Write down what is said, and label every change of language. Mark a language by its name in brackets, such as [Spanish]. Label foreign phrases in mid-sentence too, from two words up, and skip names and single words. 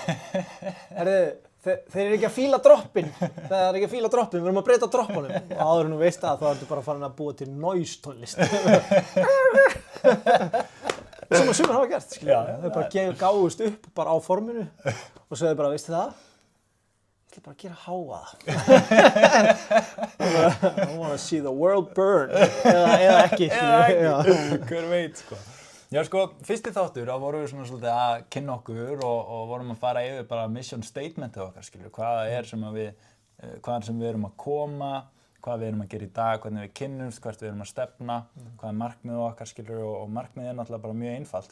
[Icelandic] Þeir eru ekki að fíla droppinn, við erum að breyta droppunum og áður en þú veist það þá ertu bara farin að búa til noise tónlist. Sem að sumir hafa gert, skilur. Þau bara gáðust upp bara á forminu og sögðu bara, veistu það? Ég ætla bara að gera háa. [English] I wanna see the world burn. [Icelandic] Eða ekki, skilur. Hver veit, sko. Já, sko, fyrsti þáttur, þá vorum við svona svolítið að kynna okkur og vorum að fara yfir bara [English] mission statementið [Icelandic] okkar, skilur. Hvað sem við erum að koma, hvað við erum að gera í dag, hvernig við kynnumst, hvert við erum að stefna, hvað er markmiðið okkar, skilur, og markmiðið er náttúrulega bara mjög einfalt.